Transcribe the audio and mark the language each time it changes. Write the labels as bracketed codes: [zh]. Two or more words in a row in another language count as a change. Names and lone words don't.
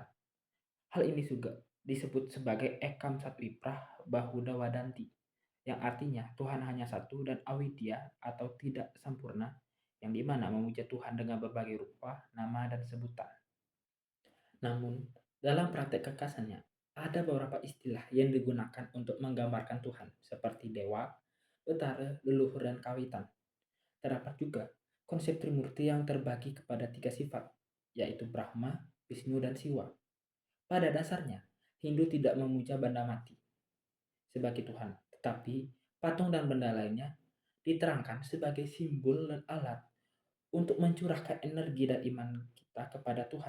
[id] Hal ini juga disebut sebagai Ekam Satwiprah Bahuda Wadanti, yang artinya Tuhan hanya satu dan awidya atau tidak sempurna, yang dimana memuja Tuhan dengan berbagai rupa, nama, dan sebutan. Namun, dalam praktek kekasannya, ada beberapa istilah yang digunakan untuk menggambarkan Tuhan, seperti dewa, betara, leluhur, dan kawitan. Terdapat juga konsep Trimurti yang terbagi kepada 3 sifat, yaitu Brahma, Wisnu, dan Siwa. Pada dasarnya, Hindu tidak memuja benda mati sebagai Tuhan, tetapi patung dan benda lainnya diterangkan sebagai simbol dan alat untuk mencurahkan energi dan iman kita kepada Tuhan.